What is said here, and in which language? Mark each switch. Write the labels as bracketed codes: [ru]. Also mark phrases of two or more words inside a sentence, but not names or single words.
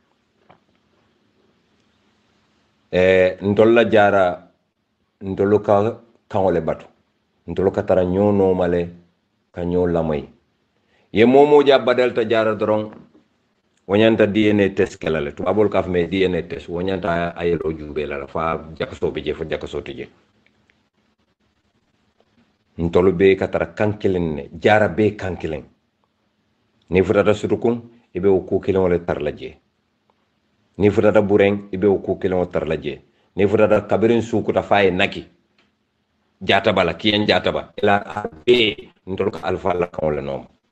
[man] ntolu la jaara ntolu ka kaŋo le batu ntolu ka tara ñoo noomale ka ñoo lamoyi ye moomoo ja badalta jaara doroŋ wo ñanta [en] DNA test [man] kela le tubaabolu ka fo me [en] DNA test [man] wo ñanta a yeloo juubee la fa jakasoo be je fo jakasoo ti je ntolu bee ka tara kaŋ kiliŋ ne jaara bee kaŋ kiliŋ niŋ futata sutukuŋ i be wo kuu kiliŋo le tara la je niŋ futata bureŋ i be wo kuu kiliŋo tara la je niŋ futata kabiriŋ suukuta fa ye naki jaataba la kiyeŋ jaataba ila a bee ntolu ka alifa la kaŋo le nooma